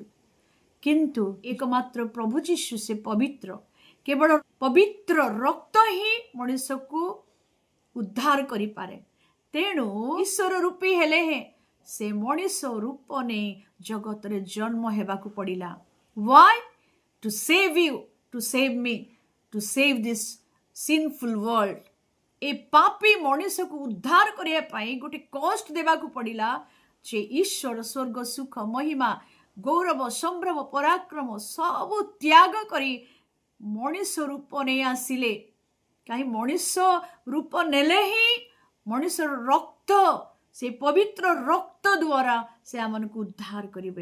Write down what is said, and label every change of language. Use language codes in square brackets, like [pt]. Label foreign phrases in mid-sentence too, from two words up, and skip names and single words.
[or] କିନ୍ତୁ ଏକମାତ୍ର ପ୍ରଭୁ ଯୀଶୁ ସେ ପବିତ୍ର। କେବଳ ପବିତ୍ର ରକ୍ତ ହିଁ ମଣିଷକୁ ଉଦ୍ଧାର କରିପାରେ। ତେଣୁ ଈଶ୍ୱର ରୂପୀ ହେଲେ ହେଁ ସେ ମଣିଷ ରୂପ ନେଇ ଜଗତରେ ଜନ୍ମ ହେବାକୁ ପଡ଼ିଲା। [en] Why? To save you, to save me, to save this sinful world. [or] ଏ ପାପୀ ମଣିଷକୁ ଉଦ୍ଧାର କରିବା ପାଇଁ ଗୋଟେ କଷ୍ଟ ଦେବାକୁ ପଡ଼ିଲା। ଯେ ଈଶ୍ୱର ସ୍ୱର୍ଗ, ସୁଖ, ମହିମା, ଗୌରବ, ସମ୍ଭ୍ରମ, ପରାକ୍ରମ ସବୁ ତ୍ୟାଗ କରି ମଣିଷ ରୂପ ନେଇ ଆସିଲେ। କାହିଁ ମଣିଷ ରୂପ ନେଲେ ହିଁ ମଣିଷର ରକ୍ତ, ସେ ପବିତ୍ର ରକ୍ତ ଦ୍ୱାରା ସେ ଆମମାନଙ୍କୁ ଉଦ୍ଧାର କରିବେ।